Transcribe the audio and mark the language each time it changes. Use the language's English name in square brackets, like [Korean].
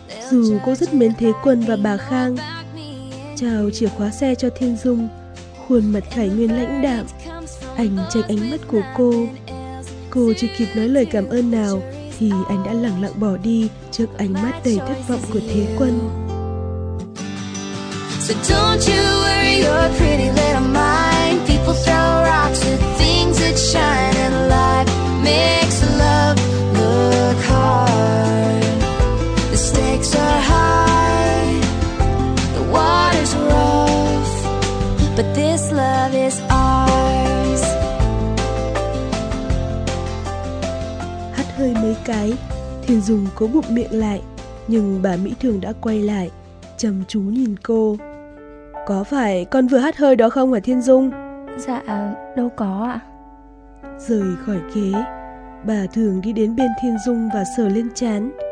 [Vietnamese] Dù cô rất mến Thế Quân và bà Khang. Chào chìa khóa xe cho Thiên Dung, khuôn mặt Khải Nguyên lãnh đạm. Anh tránh ánh mắt của cô. Cô chưa kịp nói lời cảm ơn nào thì anh đã lẳng lặng bỏ đi trước ánh mắt đầy thất vọng của Thế Quân. [English] So don't you worry your pretty little mind. People throw rocks at things that shine and life makes love look hard. The stakes are high, the water's rough, but this love is ours. [Vietnamese] Hắt hơi mấy cái, Thiên Dung cố bụng miệng lại, nhưng bà Mỹ Thường đã quay lại, chăm chú nhìn cô. Có phải con vừa hát hơi đó không hả Thiên Dung? Dạ, đâu có ạ. Rời khỏi ghế, bà Thường đi đến bên Thiên Dung và sờ lên trán.